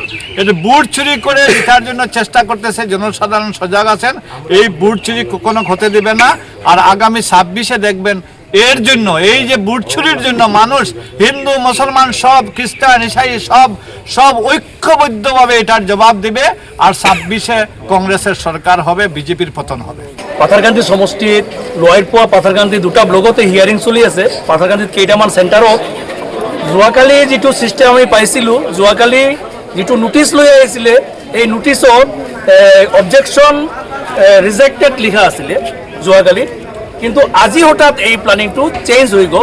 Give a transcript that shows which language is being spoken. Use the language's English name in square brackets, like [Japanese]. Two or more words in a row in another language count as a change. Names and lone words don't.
[Bangla] এটা বুট চুরি করে জেতার জন্য চেষ্টা করতেছে, জনসাধারণ সজাগ আছেন, এই বুট চুরি কখনো হতে দেবে না। আর আগামী 26-এ দেখবেন এর জন্য, এই যে বুট চুরির জন্য মানুষ, হিন্দু মুসলমান সব, খ্রিস্টান ইসাই সব ঐক্যবদ্ধভাবে এটার জবাব দিবে। আর 26-এ কংগ্রেসের সরকার হবে, বিজেপির পতন হবে। [Assamese] পাথারকান্দি সমষ্টিত লোৱাইৰপোৱা পাথারকান্দি দুটা ব্লকতে হিয়ারিং চলি আছে। পাথারকান্দিত কেইটামান চেণ্টাৰত যোৱাকালি যিটো ছিষ্টেম আমি পাইছিলোঁ, যোৱাকালি যিটো নোটিছ লৈ আহিছিলে এই নোটিছত [English] objection rejected [Assamese] লিখা আছিলে যোৱাকালি, কিন্তু আজি হঠাৎ এই প্লানিংটো চেঞ্জ হৈ গ'ল।